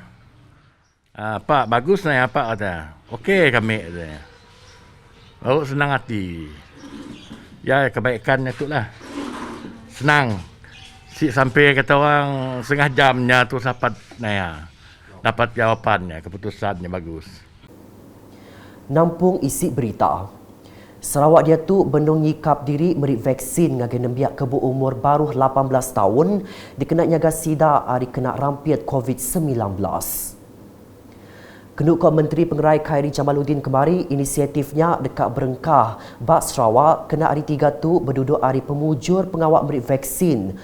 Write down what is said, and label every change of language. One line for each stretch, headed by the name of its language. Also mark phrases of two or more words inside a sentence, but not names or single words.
Malay: Pak bagus ni Pak kata. Okey kami katanya. Baru senang hati. Ya kebaikannya tu lah. Senang. Sampai kata orang setengah jamnya tu dapat jawapannya, keputusannya bagus.
Iban: Nampung isi berita. Sarawak dia tu benung nyikap diri meri vaksin ngagi nembiak kebu umur baru 18 tahun dikena nyaga sida hari kena rampiat COVID-19. Kenuk Menteri Pengerai Khairi Jamaluddin kemari inisiatifnya dekat berengkah bak Sarawak kena hari 3 tu berduduk hari pemujur pengawak meri vaksin.